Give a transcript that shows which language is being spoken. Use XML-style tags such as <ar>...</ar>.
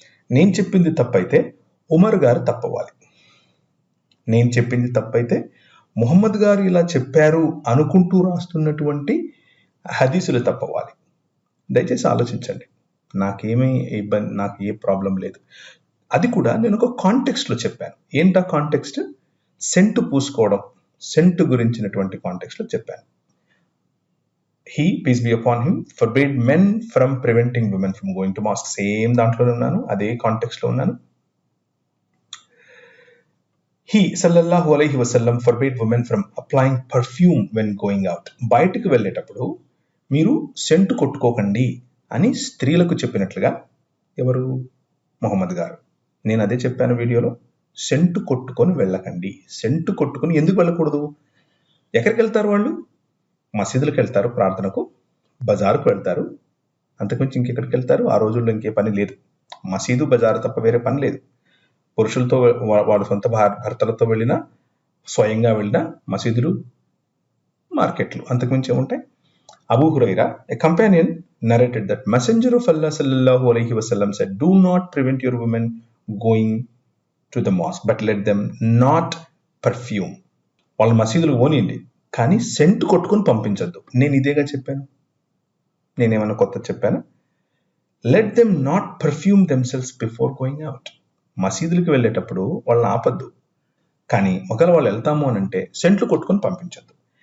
<te>నేను చెప్పింది తప్పైతే ఉమర్ గారు తప్పవ్వాలి. నేను చెప్పింది తప్పైతే ముహమ్మద్ గారు ఇలా చెప్పారు అనుకుంటూ రాస్తున్నటువంటి హదీసులు తప్పవ్వాలి. దయచేసి ఆలోచించండి. నాకేమీ ఇబ్బంది, నాకు ఏ ప్రాబ్లం లేదు. అది కూడా నేను ఒక కాంటెక్స్ట్లో చెప్పాను. ఏంటా కాంటెక్స్ట్? సెంటు పూసుకోవడం, సెంటు గురించినటువంటి కాంటెక్స్ట్లో చెప్పాను.</te> <en>He, peace be upon him, forbade men from preventing women from going to mosque.</en> <te>Same దాంట్లోనే ఉన్నాను, అదే కాంటెక్స్ట్ లో ఉన్నాను.</te> <en>He sallallahu alaihi wasallam forbade women from applying perfume when going out.</en> <te>బయటికి వెళ్ళేటప్పుడు మీరు సెంటు కొట్టుకోకండి అని స్త్రీలకు చెప్పినట్లుగా ఎవరు? మొహమ్మద్ గారు. నేను అదే చెప్పాను వీడియోలో, సెంటు కొట్టుకొని వెళ్ళకండి. సెంటు కొట్టుకొని ఎందుకు వెళ్ళకూడదు? ఎక్కడికి వెళ్తారు వాళ్ళు? మసీదులకు వెళ్తారు ప్రార్థనకు, బజారుకు వెళ్తారు, అంతకుమించి ఇంకెక్కడికి వెళ్తారు? ఆ రోజుల్లో ఇంకే పని లేదు. మసీదు బజారు తప్ప వేరే పని లేదు. పురుషులతో వాళ్ళ సొంత భర్తలతో వెళ్ళినా, స్వయంగా వెళ్ళినా మసీదులు, మార్కెట్లు, అంతకుమించి ఏముంటాయి?</te> <en>Abu Hurairah, a companion, narrated that Messenger of Allah sallallahu alaihi wasallam said, do not prevent your women going to the mosque, but let them not perfume.</en> <te>వాళ్ళు మసీదులు పోనీయండి, కానీ సెంటు కొట్టుకొని పంపించద్దు. నేను ఇదేగా చెప్పాను, నేనేమన్నా కొత్త చెప్పాను?</te> <en>Let them not perfume themselves before going out.</en> <te>మసీదులకు వెళ్ళేటప్పుడు వాళ్ళని ఆపద్దు, కానీ ఒకవేళ వాళ్ళు వెళ్తాము అని అంటే సెంట్లు కొట్టుకొని పంపించద్దు.</te>